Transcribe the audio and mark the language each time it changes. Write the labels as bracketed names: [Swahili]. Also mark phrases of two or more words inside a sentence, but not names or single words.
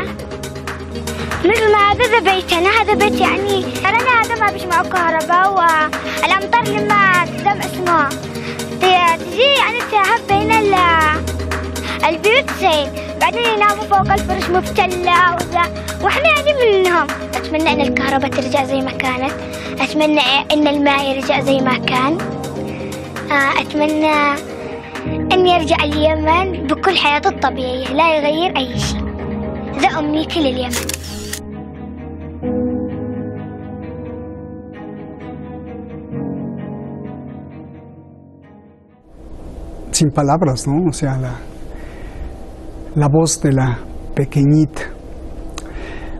[Arabic] مثل ما هذا بيتنا، هذا بيت يعني ترانا هذا ما بيش معه كهرباء، والأمطار لما تدم اسمها تجي يعني تهب بين البيوت زين، بعدين يناموا فوق الفرش مبتلة واحنا يعني منهم. أتمنى أن الكهرباء ترجع زي ما كانت، أتمنى أن الماء يرجع زي ما كان، أتمنى أن يرجع اليمن بكل حياته الطبيعية، لا يغير أي شيء. ذا أمنيتي لليمن. [Spanish] Sin palabras, ¿no? O sea, la voz de la pequeñita.